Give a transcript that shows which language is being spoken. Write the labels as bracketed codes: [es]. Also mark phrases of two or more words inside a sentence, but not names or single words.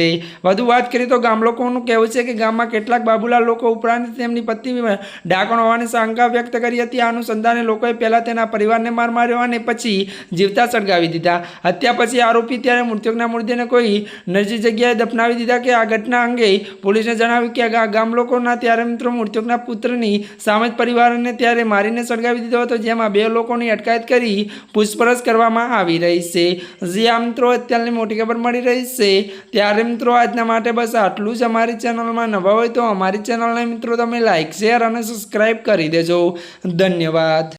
[gu] વધુ વાત કરીએ તો ગામ લોકોનું કહેવું છે કે ગામમાં કેટલાક બાબુલાલ લોકો ઉપરાંત તેમની પત્ની ઢાંકણ હોવાની શંકા વ્યક્ત કરી હતી। આ અનુસંધાને લોકોએ પહેલા તેના પરિવારને માર માર્યો અને પછી જીવતા સળગાવી દીધા। હત્યા પછી આરોપી ત્યારે મૃતકના મૃતદેહને કોઈ નજીક જગ્યાએ દફનાવી દીધા। કે આ ઘટના અંગે પોલીસને જણાવ્યું કે ગામ લોકોના ત્યારે મિત્રો મૃતકના પુત્રની સામે પરિવારને ત્યારે મારીને સળગાવી દીધો હતો, જેમાં 2 લોકોની અટકાયત કરી પૂછપરછ કરવામાં આવી રહી છે। મિત્રો અત્યારની મોટી ખબર મળી રહી છે ત્યારે મિત્રો આજના માટે બસ આટલું જ। અમારી ચેનલમાં નવા હોય તો અમારી ચેનલને મિત્રો તમે લાઈક શેર અને સબસ્ક્રાઇબ કરી દેજો। ધન્યવાદ।